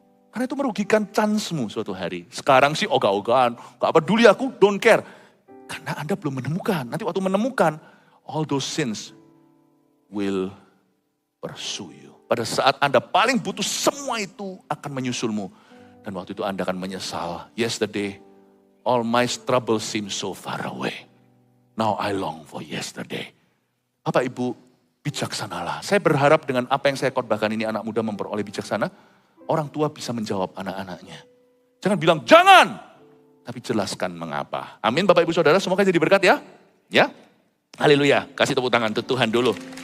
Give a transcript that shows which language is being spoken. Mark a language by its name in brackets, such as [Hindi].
[Indonesian] Karena itu merugikan chance-mu suatu hari. Sekarang sih ogah-ogahan, gak peduli aku, [English] don't care. [Indonesian] Karena Anda belum menemukan. Nanti waktu menemukan, [English] all those sins will pursue you. [Indonesian] Pada saat Anda paling butuh, semua itu akan menyusulmu. Dan waktu itu Anda akan menyesal. [English] Yesterday, all my troubles seem so far away. Now I long for yesterday. Bapak Ibu, [Indonesian] bijaksanalah. Saya berharap dengan apa yang saya khotbahkan ini anak muda memperoleh bijaksana, orang tua bisa menjawab anak-anaknya. Jangan bilang, jangan! Tapi jelaskan mengapa. Amin Bapak Ibu Saudara, semoga jadi berkat ya. Ya, haleluya. Kasih tepuk tangan untuk Tuhan dulu.